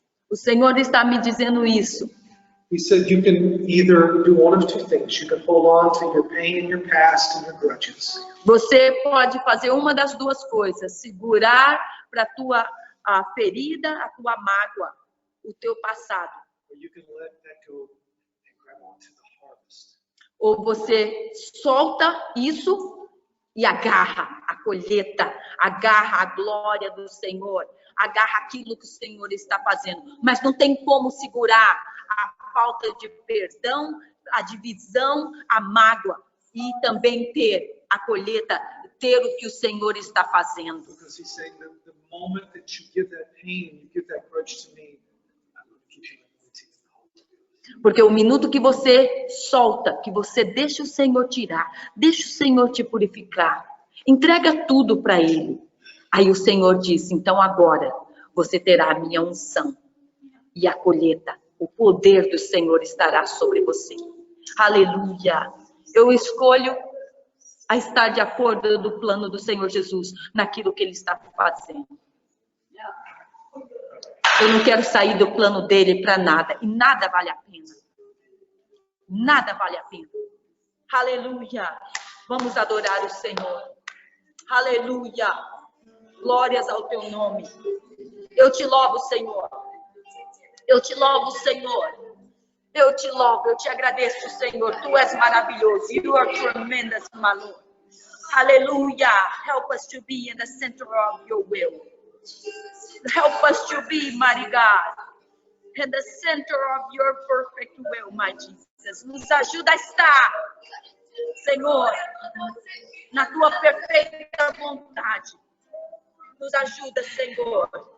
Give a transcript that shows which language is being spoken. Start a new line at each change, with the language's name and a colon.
Portuguese: O Senhor está me dizendo isso.
English: He said you can either do one of two things. You can hold on to your pain, your past, and your grudges.
Portuguese: Você pode fazer uma das duas coisas: segurar para a ferida, a tua mágoa, o teu passado.
English: Or you can let that go and grab onto the harvest.
Portuguese: Ou você solta isso e agarra a colheita, agarra a glória do Senhor, agarra aquilo que o Senhor está fazendo. Mas não tem como segurar a falta de perdão, a divisão, a mágoa e também ter a colheita, ter o que o Senhor está fazendo.
English: Because he's saying that the moment that you give that pain, you give that grudge to me, I'm going to keep you anointing and holy.
Portuguese: Porque o minuto que você solta, que você deixa o Senhor tirar, deixa o Senhor te purificar, entrega tudo para Ele. Aí o Senhor disse: então agora você terá a minha unção e a colheita. O poder do Senhor estará sobre você. Aleluia. Eu escolho a estar de acordo do plano do Senhor Jesus, naquilo que Ele está fazendo. Eu não quero sair do plano dele para nada. E nada vale a pena. Nada vale a pena. Aleluia. Vamos adorar o Senhor. Aleluia. Glórias ao teu nome. Eu te louvo, Senhor. Eu te louvo, Senhor. Eu te louvo, eu te agradeço, Senhor. Tu és maravilhoso.
English: You are tremendous, my Lord. Hallelujah. Help us to be in the center of your will. Help us to be, mighty God, in the center of your perfect will, my Jesus.
Portuguese: Nos ajuda a estar, Senhor, na tua perfeita vontade. Nos ajuda, Senhor.